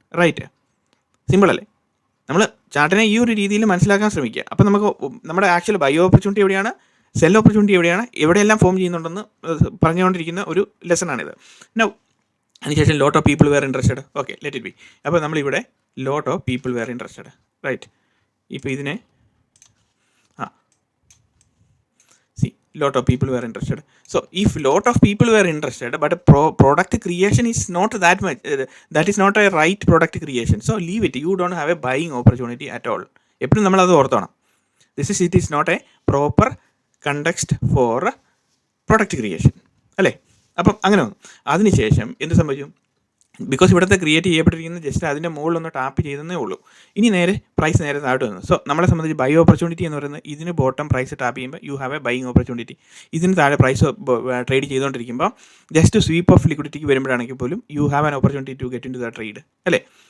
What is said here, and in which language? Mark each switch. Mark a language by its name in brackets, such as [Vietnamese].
[Malayalam] Right, simple അല്ലേ? നമ്മൾ ചാർട്ടിനെ ഈ ഒരു രീതിയിൽ മനസ്സിലാക്കാൻ ശ്രമിക്കുക. അപ്പോൾ നമുക്ക് നമ്മുടെ ആക്ച്വൽ ബൈ ഓപ്പർച്യൂണിറ്റി എവിടെയാണ്, സെൽ ഓപ്പർച്യൂണിറ്റി എവിടെയാണ്, എവിടെയെല്ലാം ഫോം ചെയ്യുന്നുണ്ടെന്ന് പറഞ്ഞുകൊണ്ടിരിക്കുന്ന ഒരു ലെസണാണിത്. [English] Now അതിനുശേഷം lot of people were interested. Okay, let it be. [Malayalam] അപ്പോൾ നമ്മളിവിടെ [English] Lot of people were interested. Right, [Malayalam] ഇപ്പോൾ ഇതിനെ [English] lot of people were interested. So if lot of people were interested but product creation is not that much, that is not a right product creation, so leave it. You don't have a buying opportunity at all. [Malayalam] എപ്പോഴും നമ്മളത് ഓർത്തോണം. [English] it is not a proper context for product creation അല്ലേ? [Malayalam] അപ്പം അങ്ങനെ വന്നു. അതിനുശേഷം എന്ത് സംഭവിച്ചു? ബിക്കോസ് ഇവിടുത്തെ ക്രിയേറ്റ് ചെയ്യപ്പെട്ടിരിക്കുന്നത് ജസ്റ്റ് അതിൻ്റെ മുകളിലൊന്ന് ടാപ്പ് ചെയ്തേ ഉള്ളൂ. ഇനി പ്രൈസ് നേരെ താഴോട്ട് വന്നു. സോ നമ്മളെ സംബന്ധിച്ച് ബൈ ഓപ്പർച്യൂണിറ്റി എന്ന് പറയുന്നത് ഇതിന് ബോട്ടം പ്രൈസ് ടാപ്പ് ചെയ്യുമ്പോൾ [English] You have a buying opportunity. [Malayalam] ഇതിന് താഴെ പ്രൈസ് ട്രേഡ് ചെയ്തുകൊണ്ടിരിക്കുമ്പോൾ ജസ്റ്റ് സ്വീപ്പ് ഓഫ് ലിക്വിഡിറ്റിക്ക് വരുമ്പോഴാണെങ്കിൽ പോലും [English] you have an opportunity to get into the trade [Malayalam] അല്ലേ?